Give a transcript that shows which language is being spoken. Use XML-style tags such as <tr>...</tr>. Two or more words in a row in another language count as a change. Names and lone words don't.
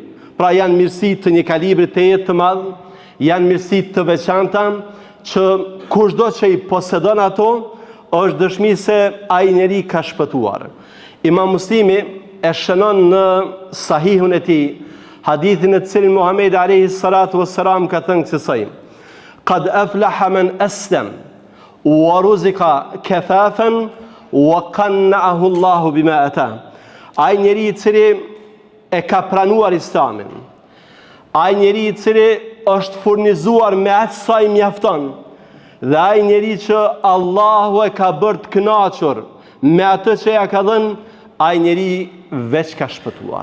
<sq>Pra janë mirësi të një kalibri të jetë të madh, janë mirësi të veçanta që kushdo që i posedon ato është dëshmi se ai njeri ka shpëtuar. Imam Muslimi e shënon në Sahihun e tij hadithin e cilin Muhamedi</sq> <ar>عليه الصلاة والسلام</ar> <sq>ka thënë kësaj:</sq> <ar>قد أفلح من أسلم ورزق كفافا وقنعه الله بما آتاه.</ar> <sq>Ai njeri i cili e ka pranuar Islamin, ai njeri i cili është furnizuar me atë sa i mjafton, dhe ai njeri që Allahu e ka bërë të kënaqur me atë që ja ka dhënë, ai njeri veç ka shpëtuar.</sq>